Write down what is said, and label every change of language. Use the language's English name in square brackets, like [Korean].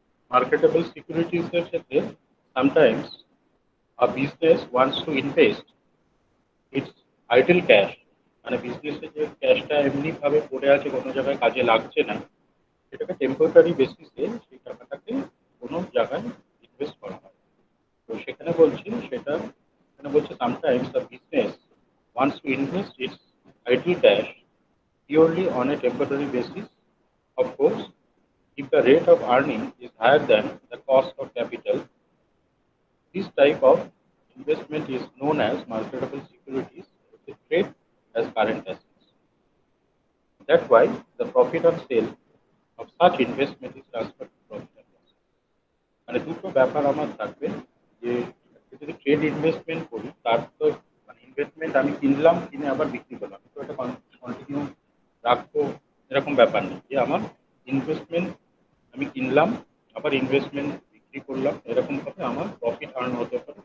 [Bangla] Marketable securities এর ক্ষেত্রে sometimes [English] a business wants to invest its idle cash, [Bangla] মানে বিজনেসে যে ক্যাশটা এমনি ভাবে পড়ে আছে কোনো জায়গায় কাজে লাগছে না, সেটাকে টেম্পোরারি বেসিসে সেই টাকাটাকে কোনো জায়গায় ইনভেস্ট করা হয়। তো সেখানে বলছি সেটা, এখানে বলছে [English] Sometimes the business wants to invest its idle cash purely on a temporary basis. Of course, if the rate of earning is higher than the cost of capital, this type of investment is known as marketable securities, which is treated as current assets. That's why the profit on sale of such investment is transferred to profit and loss. [Bangla] মানে দুটো ব্যাপার আমার থাকবে, যে যদি trade investment করি তার তো মানে ইনভেস্টমেন্ট আমি কিনলাম, কিনে আবার বিক্রি করলাম, তো এটা কন্টিনিউ রাখবো এরকম ব্যাপার নেই, যে আমার ইনভেস্টমেন্ট আমি কিনলাম আবার ইনভেস্টমেন্ট বিক্রি করলাম, এরকম ভাবে আমার প্রফিট আর্ন হতে পারে।